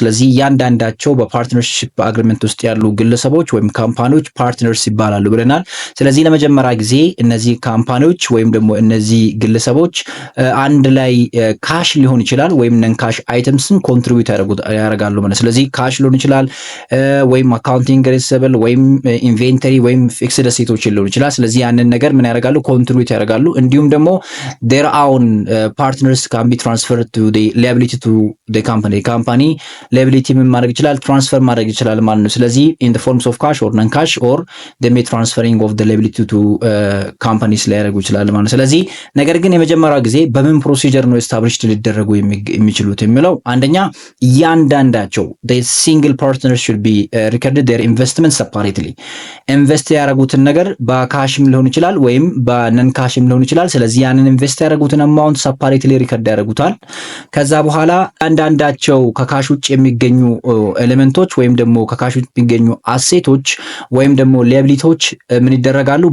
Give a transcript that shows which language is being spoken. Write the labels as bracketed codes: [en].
[am] ስለዚህ እያንዳንዳቸው በፓርትነርሺፕ አግሪመንት ውስጥ ያሉ ግለሰቦች ወይም ካምፓኒዎች ፓርትነርስ ይባላሉ ብለናል። ስለዚህ ለመጀመሪያ ጊዜ እነዚህ ካምፓኒዎች ወይም ደግሞ እነዚህ ግለሰቦች አንድ ላይ ካሽ ሊሆን ይችላል ወይም ነን ካሽ አይተምስን ኮንትሪቢዩት ያደርጋሉ ማለት። ስለዚህ ካሽ ሊሆን ይችላል ወይም አካውንቲንግ ሪሲቨብል ወይም ኢንቬንተሪ ወይም ፊክስድ አሴቶች ሊሆን ይችላል። ስለዚህ ያንን ነገር ምን ያደርጋሉ? ኮንትሪቢዩት ያደርጋሉ። እንዲሁም ደግሞ [en] their own partners can be transferred to the liability to the company liability [am] ምን ማድረግ ይችላል? ትራንስፈር ማድረግ ይችላል ማለት ነው። ስለዚህ [en] in the forms of cash or non cash or the may transferring of the liability to companies [am] ሊያደርጉ ይችላል ማለት ነው። ስለዚህ ነገር ግን የመጀመሪያው ጊዜ በምን ፕሮሲጀር ነው ኤስታብሊሽድ ሊደረጉ የሚችሉ የሚችሉት የሚለው አንደኛ እያንዳንዳቸው ሲንግል ፓርትነር [en] should be recorded their investment separately [am] ኢንቨስት ያደረጉትን ነገር በካሽም ሊሆን ይችላል ወይም በነን ካሽም ሊሆን ይችላል። ስለዚህ ያንን ኢንቨስት ያደረጉትን አማውንት ሰፓሬትሊ ሪከርድ ያደርጉታል። ከዛ በኋላ አንዳንዳቸው ከካሽ ውጭ የሚገኙ ኤሌመንቶች ወይም ደግሞ ከካሽ ውጭ የሚገኙ አሴቶች ወይም ደግሞ ሊያቢሊቲዎች ምን ይደረጋሉ?